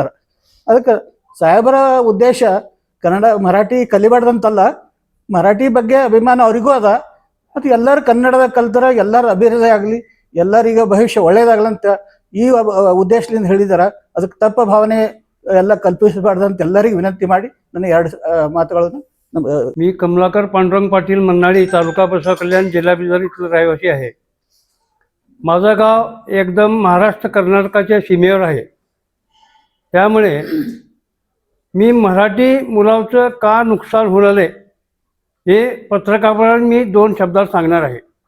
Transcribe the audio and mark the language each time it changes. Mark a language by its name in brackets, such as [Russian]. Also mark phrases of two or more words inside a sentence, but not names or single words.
[Kannada] ಅದಕ್ಕೆ ಸಾಹೇಬರ ಉದ್ದೇಶ ಕನ್ನಡ ಮರಾಠಿ ಕಲಿಬಾರ್ದಂತಲ್ಲ, ಮರಾಠಿ ಬಗ್ಗೆ ಅಭಿಮಾನ ಅವರಿಗೂ ಅದ. ಮತ್ತು ಎಲ್ಲರೂ ಕನ್ನಡದಾಗ ಕಲ್ತರ ಎಲ್ಲರ ಅಭಿವೃದ್ಧಿ ಆಗಲಿ, ಎಲ್ಲರಿಗ ಭವಿಷ್ಯ ಒಳ್ಳೇದಾಗಲಂತ ಈ ಉದ್ದೇಶದಿಂದ ಹೇಳಿದಾರ. ಅದಕ್ಕೆ ತಪ್ಪ ಭಾವನೆ ಎಲ್ಲ ಕಲ್ಪಿಸಬಾರ್ದಂತ ಎಲ್ಲರಿಗೂ ವಿನಂತಿ ಮಾಡಿ ನನ್ನ ಎರಡು ಮಾತುಗಳನ್ನು [Marathi] मी कमलाकर पांडुरंग पाटील मन्नाळी, तालुका बसव कल्याण, जिल्हा बिदर इथलं रहिवासी आहे. माझं गाव एकदम महाराष्ट्र कर्नाटकाच्या सीमेवर आहे. त्यामुळे मी मराठी मुलांचं का नुकसान होणार आहे हे पत्रकारांना मी 2 शब्दात सांगणार आहे.